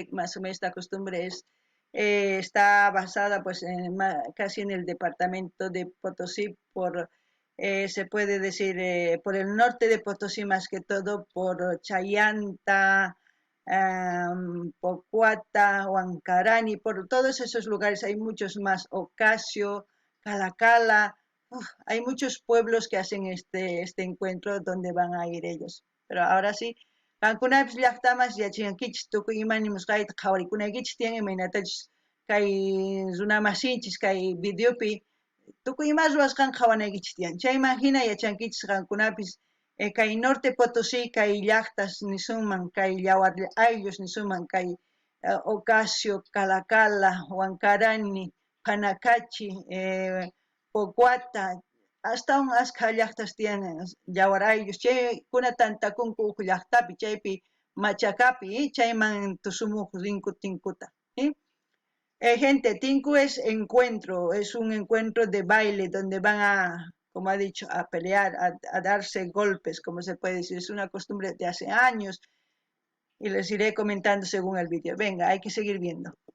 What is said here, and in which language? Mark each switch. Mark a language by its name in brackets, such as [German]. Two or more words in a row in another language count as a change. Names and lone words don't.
[Spanish] Más o menos esta costumbre está basada pues casi en el departamento de Potosí, se puede decir por el norte de Potosí, más que todo por Chayanta, Pocuata, Huancarani, por todos esos lugares hay muchos más, Ocasio, Calacala, hay muchos pueblos que hacen este encuentro donde van a ir ellos. Pero ahora sí, [Quechua] Kankunapis llaqtamas yachankichis tukuy imanimusqayta qhawarikunaykichisqa tiyan imaynatachus kay runamasinchis kay videopi tukuy ima ruwasqan qhawanaykichis tiyan. Chayman hina yachankichis qankunapis kay norte Potosí kay llaqtas nisunman kay yawar ayllos nisunman kay Ocasio, Calacala, Huancarani, Panacachi, Pocuata, hasta un asqa llaqtas tiyan yawar ayllos. Chaykuna tantakunku uq llaqtapi, chaypi machakapi, chayman tusumuq rinku tinkuta. [Spanish] Gente, tinku es encuentro, es un encuentro de baile donde van a, como ha dicho, a pelear, a darse golpes, como se puede decir. Es una costumbre de hace años y les iré comentando según el vídeo. Venga, hay que seguir viendo.